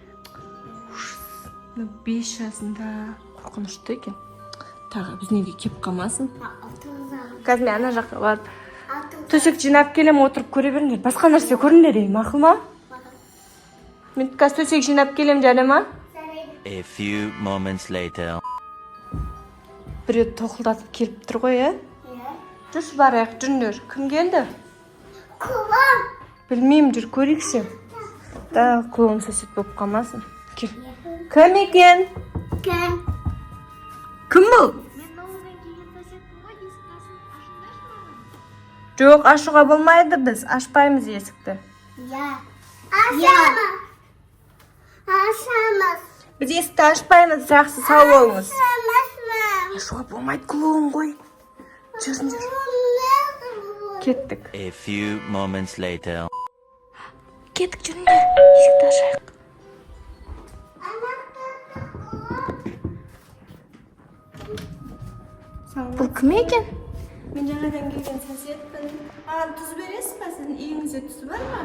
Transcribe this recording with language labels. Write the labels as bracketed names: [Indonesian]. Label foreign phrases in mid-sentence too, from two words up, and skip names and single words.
[Kazakh] 5 жасында қорқынышты екен. Тағы біздің үйге келіп қалмасын. Қазір мен ана жаққа барып төсек жинап келем, отырып көре беріңдер. Басқа нәрсе көріңдер, мақұл ма? Мен қазір төсек жинап келем, жарай ма? [English] A few moments later. [Kazakh] Біреу тоқылдатып келіп тұр ғой, иә? Иә. Жүрші барайық, жүріңдер. Кім келді? Клоун. Білмеймін, жүр көрейікші. Да, клоун сосед болып қалмасын. Кел. Кім екен? Кім? Кім бұл? Мен ауылдан келген соседпін ғой, есік ашыңдаршы маған. Жоқ, ашуға болмайды, біз ашпаймыз есікті. Иә. Ашамыз. Ашамыз. Біз есікті ашпаймыз, жақсы сау болыңыз. Ашамыз. Ашуға болмайды, клоун ғой. Жүріңдер. Кеттік. [English] A few moments later. [Kazakh] Кеттік, жүріңдер. Есікті ашайық. Бұл кім екен? Мен жаңадан келген соседпін. Маған тұз бересіз ба? Сіздің үйіңізде тұз бар ма?